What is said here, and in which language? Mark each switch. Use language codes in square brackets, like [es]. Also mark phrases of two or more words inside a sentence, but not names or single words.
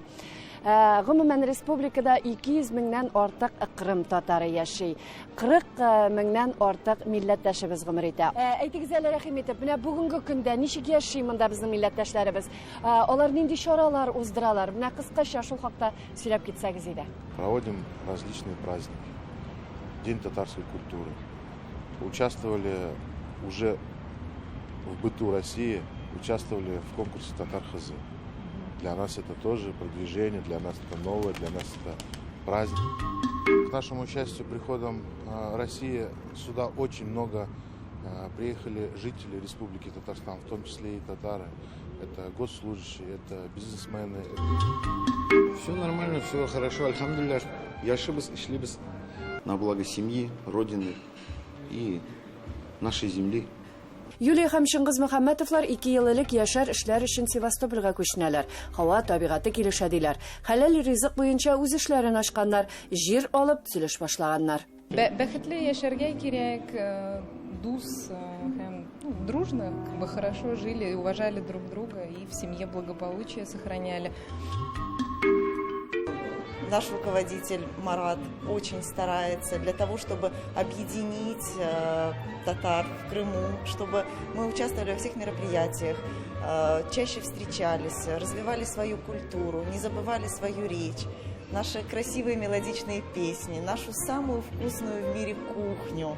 [tt] Гомумән республикада 200 меңнән артык Кырым татары яши. 40 меңнән артык милләттәшебез гомер итә. Әйтегез әле, рәхим итеп, менә бүгенге көндә ничек яши монда безнең милләттәшләребез? Алар нинди чаралар уздыралар? Менә кыскача шул хакта сөйләп китсәгез иде. [ru] Проводим различные праздники. День татарской культуры. Участвовали уже в быту России, участвовали в конкурсе Татар-Хазы. Для нас это тоже продвижение, для нас это новое, для нас это праздник. К нашему участию приходом России сюда очень много приехали жители Республики Татарстан, в том числе и татары. Это госслужащие, это бизнесмены. Все нормально, все хорошо, альхамдулилля. [tt] Яшибыз, ишлибыз [ru] на благо семьи, родины и нашей земли. [tt] Юлия һәм Шыңгыз Мөхәммәтовлар 2 ел элек яшәр эшләр өчен Севастопольгә күчнәләр. Һава, табигаты килешә диләр. Хәләл ризык буенча үз эшләрен ачканнар, җир алып төзелеш башлаганнар. Бәхетле яшәргә кирәк, дус һәм [ru] дружно, хорошо жили, уважали друг друга и в семье благополучие сохраняли. Наш руководитель Марат очень старается для того, чтобы объединить татар в Крыму, чтобы мы участвовали во всех мероприятиях, чаще встречались, развивали свою культуру, не забывали свою речь, наши красивые мелодичные песни, нашу самую вкусную в мире кухню.